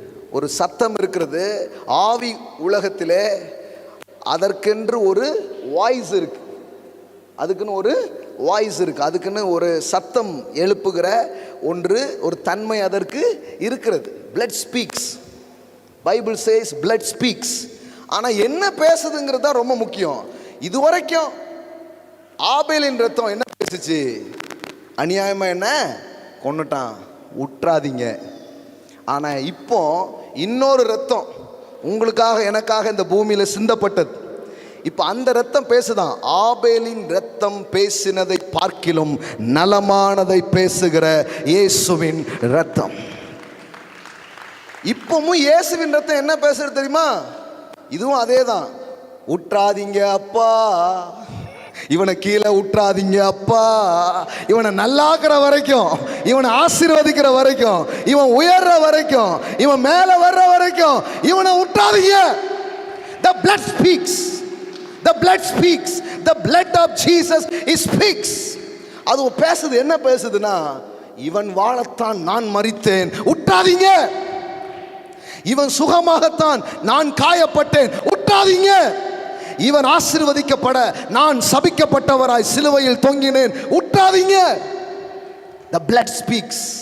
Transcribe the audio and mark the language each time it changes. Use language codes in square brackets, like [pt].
[ta] ஒரு சத்தம் இருக்கிறது. ஆவி உலகத்திலே அதற்கென்று ஒரு வாய்ஸ் இருக்கு, அதுக்குன்னு ஒரு வாய்ஸ் இருக்கு, அதுக்குன்னு ஒரு சத்தம் எழுப்புகிற ஒன்று, ஒரு தன்மை அதற்கு இருக்கிறது. [en] blood speaks. Bible says blood speaks. [ta] ஆனா என்ன பேசுதுங்கிறது தான் ரொம்ப முக்கியம். இதுவரைக்கும் ஆபேலின் ரத்தம் என்ன பேசுச்சு? அநியாயமா என்ன கொன்னுட்டான், உற்றாதீங்க. ஆனா இப்போ இன்னொரு ரத்தம் உங்களுக்காக எனக்காக இந்த பூமியில சிந்தப்பட்டது. இப்ப அந்த ரத்தம் பேசுதான். ஆபேலின் ரத்தம் பேசினதை பார்க்கிலும் நலமானதை பேசுகிற இயேசுவின் ரத்தம். இப்பவும் இயேசுவின் ரத்தம் என்ன பேசுறது தெரியுமா? இதுவும் அதேதான். உற்றாதீங்க அப்பா, இவனை கீழே உற்றாதீங்க அப்பா, இவனை நல்லாக்குற வரைக்கும், இவனை ஆசீர்வதிக்கிற வரைக்கும், இவன் உயர்ற வரைக்கும், இவன் மேல வர்ற வரைக்கும் இவனை உற்றாதீங்க. [en] The blood speaks. The blood speaks. The blood of Jesus speaks. [ta] அது பேசுது. என்ன பேசுதுன்னா, இவன் வாழத்தான் நான் மரித்தேன், உற்றாதீங்க. இவன் சுகமாகத்தான் நான் காயப்பட்டேன், உற்றாதீங்க. இவன் ஆசீர்வதிக்கப்பட நான் சபிக்கப்பட்டவராய் சிலுவையில் தொங்கினேன், உற்றாதீங்க. [en] The blood speaks.